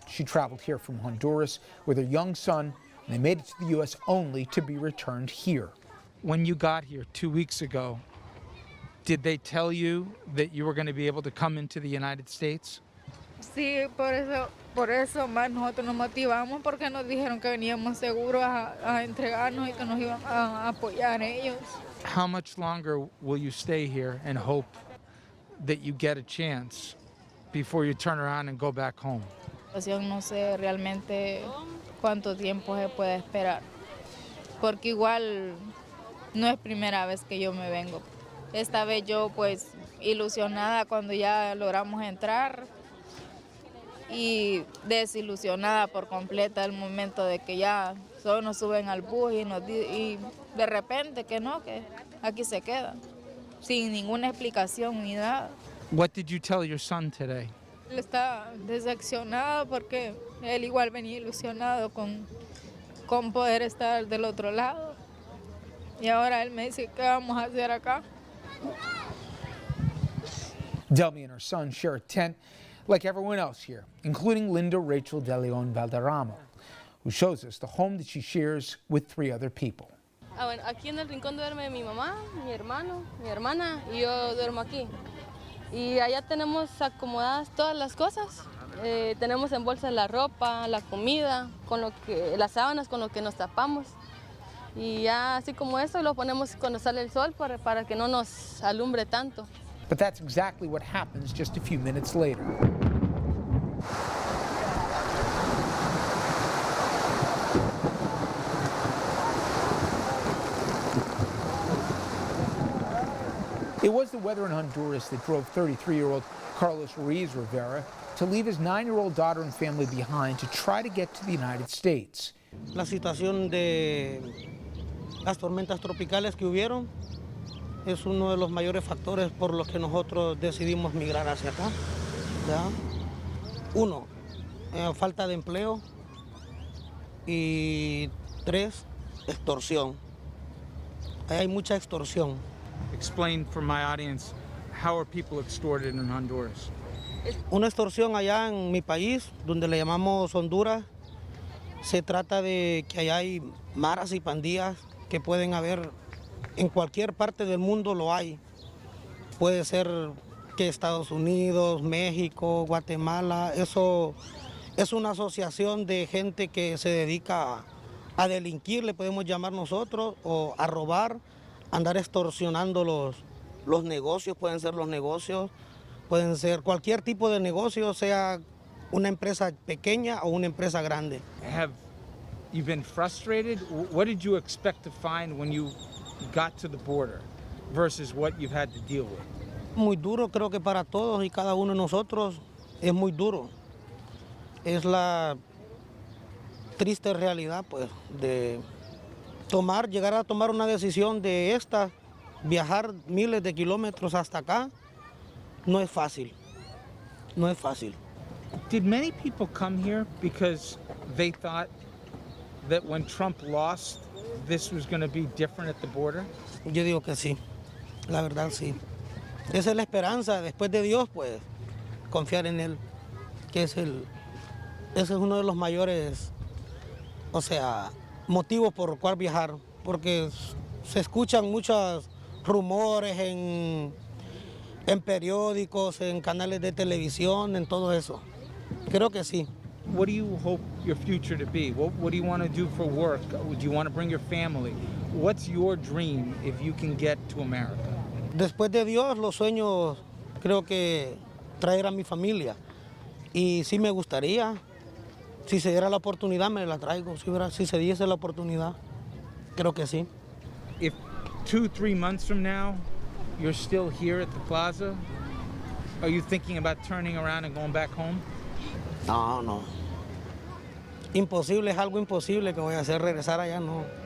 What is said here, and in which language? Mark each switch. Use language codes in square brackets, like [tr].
[en] She traveled here from Honduras with her young son, and they made it to the U.S. only to be returned here. When you got here 2 weeks ago, did they tell you that you were going to be able to come into the United States? [es] Sí, por eso más nosotros nos motivamos porque nos dijeron que veníamos seguros a entregarnos y que nos iban a apoyar ellos. [en] How much longer will you stay here and hope that you get a chance before you turn around and go back home? [es] No sé realmente cuánto tiempo se puede esperar, porque igual no es primera vez que yo me vengo. Esta vez yo pues ilusionada cuando ya logramos entrar y desilusionada por completa el momento de que ya solo nos suben al bus y de repente que no, que aquí se quedan, sin ninguna explicación ni nada. [en] What did you tell your son today? [es] Él está decepcionado porque él igual venía ilusionado con poder estar del otro lado. Y ahora él me dice, ¿qué vamos a hacer acá? [en] Delmi and her son share a tent like everyone else here, including Linda Rachel De Leon Valderrama, who shows us the home that she shares with 3 other people. [es] Bueno, aquí en el rincón duerme mi mamá, mi hermano, mi hermana y yo duermo aquí. Y allá tenemos acomodadas todas las cosas. Tenemos en bolsas la ropa, la comida, las sábanas con lo que nos tapamos. Y ya así como eso lo ponemos cuando sale el sol para que no nos alumbre tanto. [en] But that's exactly what happens just a few minutes later. It was the weather in Honduras that drove 33-year-old Carlos Ruiz Rivera to leave his 9-year-old daughter and family behind to try to get to the United States. [es] La situación de las tormentas tropicales que hubieron es uno de los mayores factores por los que nosotros decidimos migrar hacia acá. ¿Ya? 1, falta de empleo y 3, extorsión. Ahí hay mucha extorsión. [en] Explain for my audience, how are people extorted in Honduras? [es] Una extorsión allá en mi país, donde le llamamos Honduras, se trata de que allá hay maras y pandillas que pueden haber en cualquier parte del mundo, lo hay. Puede ser que Estados Unidos, México, Guatemala, eso es una asociación de gente que se dedica a delinquir, le podemos llamar nosotros, o a robar, andar extorsionando los negocios, pueden ser los negocios, pueden ser cualquier tipo de negocio, sea una empresa pequeña o una empresa grande. [en] Have you been frustrated? What did you expect to find when you got to the border versus what you've had to deal with? [es] Muy duro, creo que para todos y cada uno de nosotros es muy duro. Es la triste realidad, pues, de llegar a tomar una decisión de esta, viajar miles de kilómetros hasta acá, no es fácil. No es fácil. [en] Did many people come here because they thought that when Trump lost, this was going to be different at the border? [es] Yo digo que sí, la verdad sí. Esa es la esperanza, después de Dios, pues, confiar en Él, que ese es uno de los mayores, motivos por el cual viajar, porque se escuchan muchos rumores en periódicos, en canales de televisión, en todo eso. Creo que sí. [en] What do you hope your future to be? What do you want to do for work? Do you want to bring your family? What's your dream if you can get to America? [es] Después de Dios, los sueños, creo que traer a mi familia. Y sí me gustaría, si se diera la oportunidad, me la traigo. Si se diese la oportunidad, creo que sí. [en] If 2-3 months from now, you're still here at the plaza, are you thinking about turning around and going back home? [es] No. Imposible, es algo imposible que voy a hacer, regresar allá, no.